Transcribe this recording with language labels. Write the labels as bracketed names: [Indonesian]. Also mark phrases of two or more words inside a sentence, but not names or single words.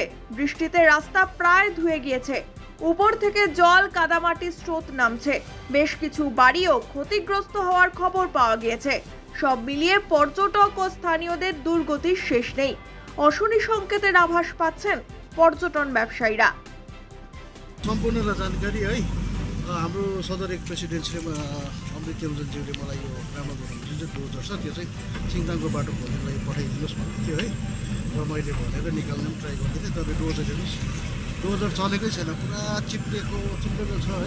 [Bangla] বৃষ্টিতে রাস্তা প্রায় ধুয়ে গিয়েছে। উপর থেকে জল, কাদামাটির স্রোত নামছে। বেশ কিছু বাড়িও ক্ষতিগ্রস্ত হওয়ার খবর পাওয়া গিয়েছে। সব মিলিয়ে পর্যটক ও স্থানীয়দের দুর্গতির শেষ নেই। অশনি সংকেতের আভাস পাচ্ছেন পর্যটন ব্যবসায়ীরা। [Nepali] सम्पूर्ण जानकारी है हाम्रो सदर एक प्रेसिडेन्टले अमृत तेलजनज्यूले मलाई यो राम्रो जुन चाहिँ डोजर छ त्यो चाहिँ सिङतामको बाटो खोल्नुलाई पठाइदिनुहोस् भन्दै थियो है। र मैले भनेर निकाल्न पनि ट्राई गर्दै थिएँ। तर डोजर हेर्नुहोस्, डोजर चलेकै छैन, पुरा चिप्लेको छ है।